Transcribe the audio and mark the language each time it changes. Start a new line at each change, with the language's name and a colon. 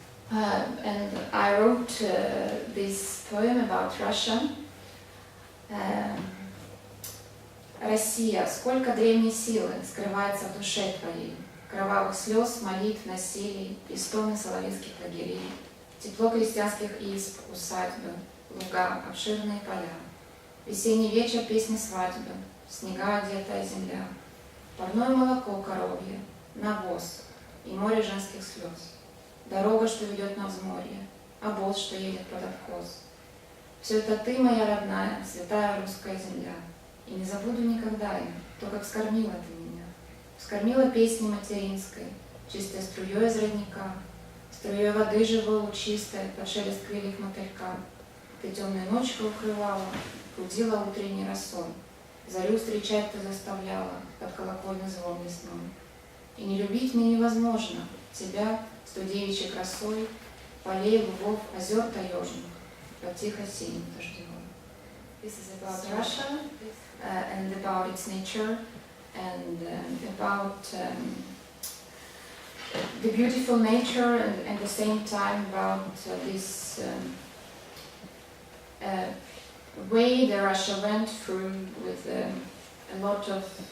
English: And I wrote this poem about Russia.
Russian: Россия, сколько древней силы скрывается в душе твоей, кровавых слез, молитв, насилий, и стоны соловецких лагерей, тепло крестьянских изб, усадьбы, луга, обширные поля, весенний вечер, песни свадьбы, снега одетая земля, парное молоко коровье, навоз и море женских слез, дорога, что ведет на взморье, обоз, что едет под откос. Все это ты, моя родная, святая русская земля. И не забуду никогда я, то, как вскормила ты меня. Вскормила песней материнской, чистой струей из родника, струей воды живой лучистой, под шелест крыльев мотылька. Ты темную ночью укрывала, будила утренней росой, зарю встречать ты заставляла, под колокольный звон весной. И не любить мне невозможно тебя с той девичьей красой, полей, лугов, озер таежных, под тихо синим дождевой.
English: This is about Russia. And about its nature, and about the beautiful nature, and at the same time about this way that Russia went through with a lot of